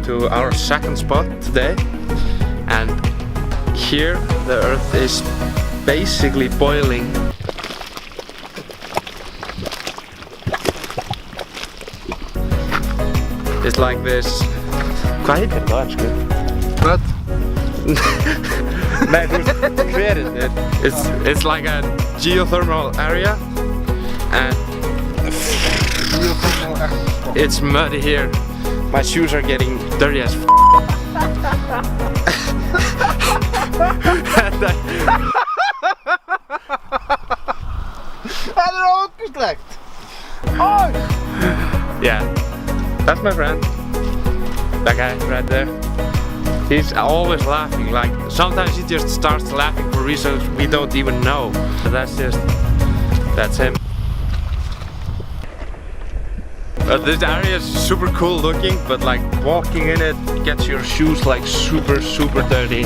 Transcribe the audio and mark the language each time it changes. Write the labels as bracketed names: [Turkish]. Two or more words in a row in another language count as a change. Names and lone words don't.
[English] our second spot today, and here the earth is basically boiling. It's like this. [Icelandic] Hvað heitir það ensku? [English] What? [Icelandic] Nei, þú veist, hver er þetta? [English] It's like a geothermal area, and it's muddy here. My shoes are getting dirty as f***. [Icelandic] Það er ógeðslegt! Oj! [English] Yeah, that's my friend. That guy right there. He's always laughing, like sometimes he just starts laughing for reasons we don't even know. But that's him. This area is super cool looking, but like walking in it gets your shoes like super dirty.